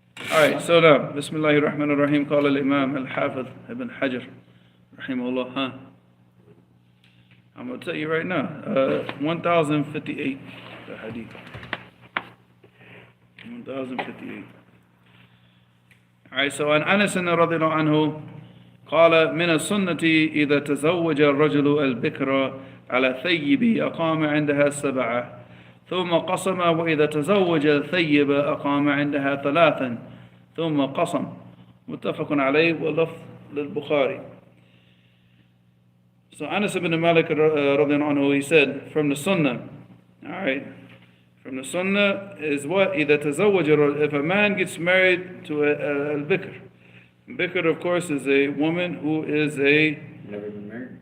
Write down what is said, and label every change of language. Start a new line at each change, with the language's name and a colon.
English: All right, so now,
Arabic: Bismillahir Rahmanir Rahim, قال الإمام الحافظ ابن حجر رحمه الله, huh?
English: I'm going to tell you right now, 1058, the hadith. 1058. All right, so
Arabic: عن أنس رضي الله عنه قال من السنة إذا تزوج الرجل البكر على ثيب أقام عندها 7 ثم قسم وإذا تزوج الثيب أقام عندها 3 ثم قسم متفق عليه واللفظ للبخاري.
English: So Anas ibn Malik radiallahu anhu, he said, from the sunnah, all right, from the sunnah is what?
Arabic: إذا تزوج,
English: if a man gets married to a bikr. Bikr, of course, is a woman who is Never been married?